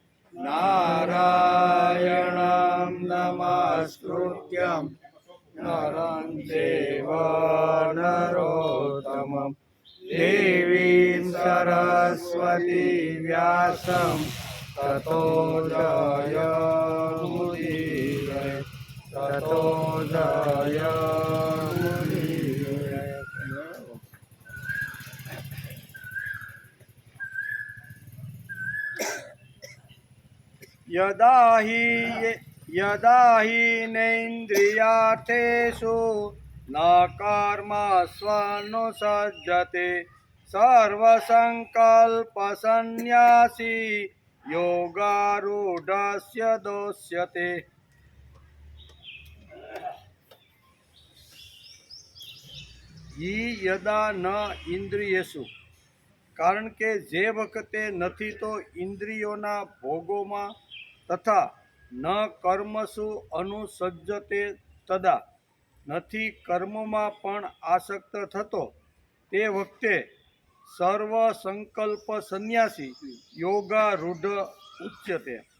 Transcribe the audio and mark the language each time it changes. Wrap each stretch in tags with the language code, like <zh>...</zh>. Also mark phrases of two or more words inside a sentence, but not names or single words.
<sa>नारायणं नमस्कृत्यं नरं चैव नरोत्तमं देवीं सरस्वती व्यासं ततो जयमुदीरये. ततो जयमुदीरये. यदा हि नैन्द्रियार्थेषु न कर्मस्वनुसज्जते सर्वसङ्कल्पसन्न्यासी योगारूढस्य दोष्यते. यदा न इन्द्रियेषु,</sa> <gu>કારણ કે જે વખતે નથી તો ઇન્દ્રિયોના ભોગોમાં તથા</gu> <sa>न कर्मसु अनुसज्जते तदा,</sa> <gu>નથી કર્મમાં પણ આસક્ત થતો, તે વખતે</gu> <sa>सर्व संकल्प संन्यासी योगारूढ उच्यते.</sa>